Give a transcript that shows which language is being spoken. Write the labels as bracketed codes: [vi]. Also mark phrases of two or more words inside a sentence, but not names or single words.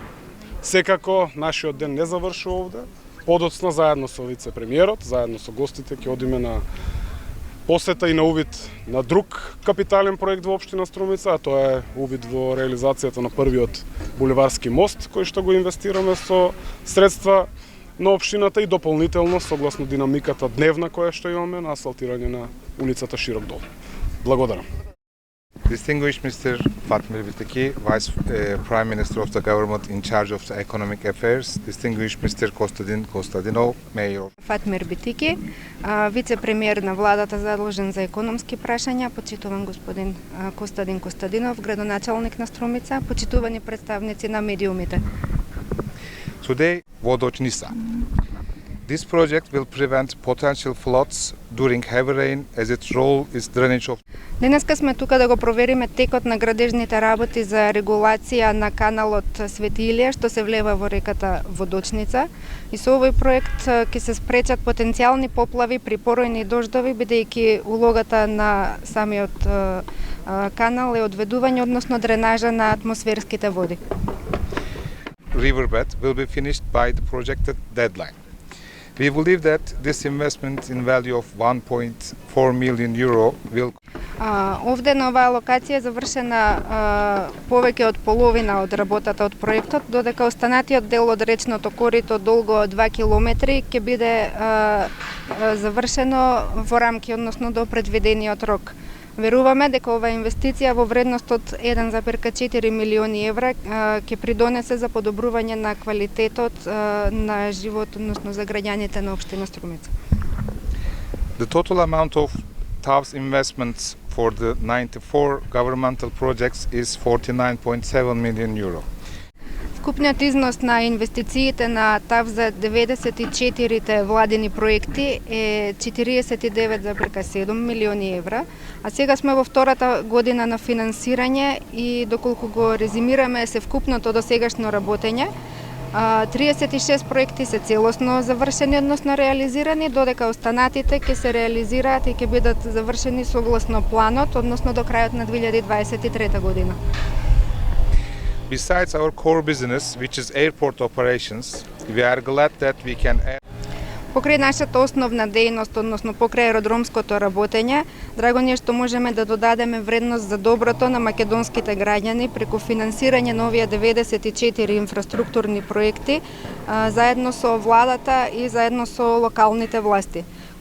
[mk] Секако нашиот ден не завршува овде. Подоцна заедно со вице-премиерот, заедно со гостите ќе одиме на посета и на увид на друг капитален проект во општина Струмица, а тоа е увид во реализацијата на првиот булеварски мост кој што го инвестираме со средства на општината и дополнително согласно динамиката дневна која што имаме на асфалтирање на улицата Широк дол. Благодарам. [en] Distinguished Mr. Fatmir Bitiki, Vice Prime Minister of the Government in charge of the Economic Affairs, Distinguished Mr. Kostadin Kostadinov, Mayor. [mk] Фатмир Битики, вице-премиер на владата задолжен за економски прашања, почитуван господин Костадин Костадинов, градоначалник на Струмица, почитувани представници на медиумите. [en] Today, Vodochnisa. This project will prevent potential floods during heavy rain as its role is drainage of. [mk] Денеска сме тука да го провериме текот на градежните работи за регулација на каналот Свети Илија што се влева во реката Водочница. И со овој проект ќе се спречат потенцијални поплави при поројни дождови, бидејќи улогата на самиот канал е одведување, односно дренажа на атмосферските води. [en] Riverbed will be finished by the projected deadline. We believe that this investment in value of 1.4 million euro will. [mk] Овде на оваа локација е завршена повеќе од половина од работата од проектот, додека останатиот дел од речното корито долго 2 километри ќе биде завршено во рамки, односно до предвидениот рок. Веруваме дека оваа инвестиција во вредност од 1,4 милиони евра ќе придонесе за подобрување на квалитетот на живот, односно за граѓаните на општина Струмица. [en] The total amount of TAF's investments for the 94 governmental projects is 49.7 million euro. [mk] Вкупниот износ на инвестициите на ТАФ за 94-те владини проекти е 49,7 милиони евра, а сега сме во втората година на финансирање и доколку го резимираме се вкупното до сегашно работење, 36 проекти се целосно завршени, односно реализирани, додека останатите ќе се реализираат и ќе бидат завршени согласно планот, односно до крајот на 2023 година. [en] Besides our core business, which is airport operations, we are glad that we can add. [mk] Покрај нашата основна дејност, односно покрај аеродромското работење, драго ни е што можеме да додадеме вредност за доброто на македонските граѓани преку финансирање на овие 94 инфраструктурни проекти, заедно со владата и заедно со локалните власти.